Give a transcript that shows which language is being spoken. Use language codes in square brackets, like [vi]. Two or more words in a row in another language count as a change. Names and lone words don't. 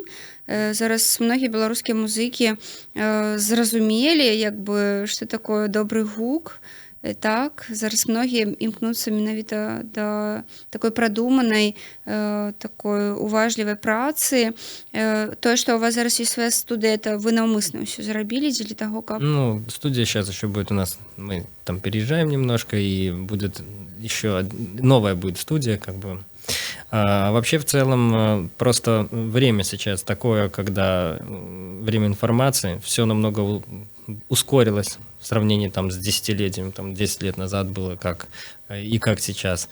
[be] Зараз многія беларускія музыкі зразумелі, што такое добры гук. Так, зараз многія імкнуцца менавіта да такой прадуманай, такой уважлівай працы. Тое, што у вас зараз ёсць свая студыя, это вы наўмысна ўсё зрабілі дзеля таго, каб... [ru] Студия сейчас еще будет у нас, мы там переезжаем немножко, и будет еще новая будет студия, А вообще в целом просто время сейчас такое, когда время информации, все намного ускорилось в сравнении с десятилетием, 10 лет назад было как сейчас.